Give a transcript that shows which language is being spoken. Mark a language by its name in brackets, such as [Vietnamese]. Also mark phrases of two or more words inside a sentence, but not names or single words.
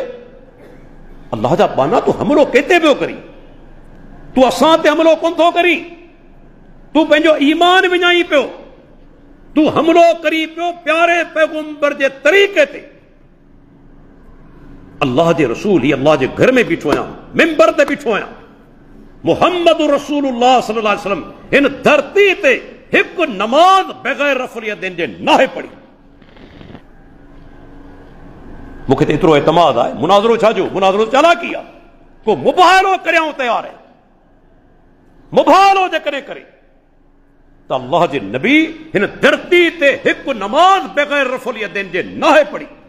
[Sindhi] अल्लाह जा बाना तूं हमलो केते पियो करी, तूं असां ते हमलो कोन थो करी, तूं पंहिंजो ईमान विञाई पियो, तू हमलो करी पियो प्यारे पैगंबर जे तरीक़े ते। अल्लाह जे रसूल ही अल्लाह जे घर में बीठो आहियां, मिंबर ते बीठो आहियां। मुहम्मद रसूलुल्लाह सल्लल्लाहु अलैहि वसल्लम हिन धरती ते हिकु नमाज बग़ैर [Arabic] رفع اليدين [Sindhi] जे नाहे पढ़ी। मूंखे त एतिरो एतमाद आहे, मुनाज़रो छा जो, मुनाज़रो चालाकी आहे। को मुबाहिलो करियां तयार आहे, मुबाहिलो जेकॾहिं करे त अल्लाह जे नबी हिन धरती ते हिकु नमाज बग़ैर [Arabic] رفع اليدين [Sindhi] जे नाहे पढ़ी।